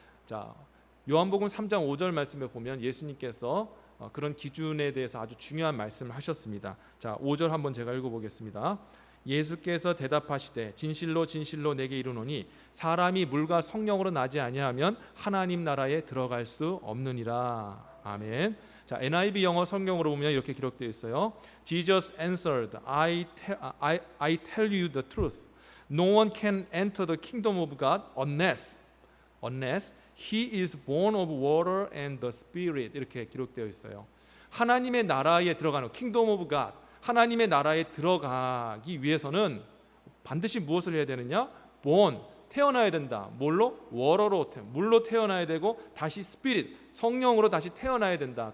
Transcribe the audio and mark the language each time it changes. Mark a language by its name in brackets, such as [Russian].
[Korean] 자, 요한복음 3장 5절 말씀에 보면 예수님께서 그런 기준에 대해서 아주 중요한 말씀을 하셨습니다. 자, 5절 한번 제가 읽어보겠습니다. 예수께서 대답하시되 진실로 진실로 내게 이르노니 사람이 물과 성령으로 나지 아니하면 하나님 나라에 들어갈 수 없느니라. 아멘. 자, NIV 영어 성경으로 보면 이렇게 기록되어 있어요. [English] Jesus answered, I tell you the truth. No one can enter the kingdom of God unless He is born of water and the Spirit. [Korean] 이렇게 기록되어 있어요. 하나님의 나라에 들어가는 [English] Kingdom of God, [Korean] 하나님의 나라에 들어가기 위해서는 반드시 무엇을 해야 되느냐? born, 태어나야 된다. 뭘로? water로, 물로 태어나야 되고 다시 Spirit, 성령으로 다시 태어나야 된다.